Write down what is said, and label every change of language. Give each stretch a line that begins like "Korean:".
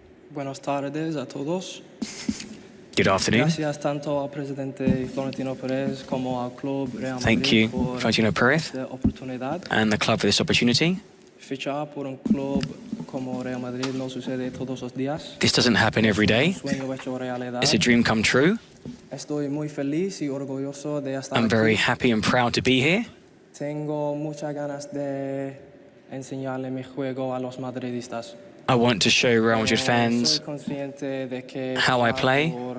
Spanish: Buenas tardes a todos.
English: Good afternoon.
Spanish: Gracias tanto al presidente Florentino Perez como al club Real Madrid.
English: Thank you, Florentino Perez, and the club for this opportunity.
Spanish: Fichar por un club como Real Madrid no sucede todos los días.
English: This doesn't happen every day. It's a dream come true.
Spanish: Estoy muy feliz y orgulloso de estar
English: I'm
Spanish: aquí.
English: very happy and proud to be here.
Spanish: Tengo muchas ganas de enseñarle mi juego a los madridistas.
English: I want to show Real Madrid fans how I play.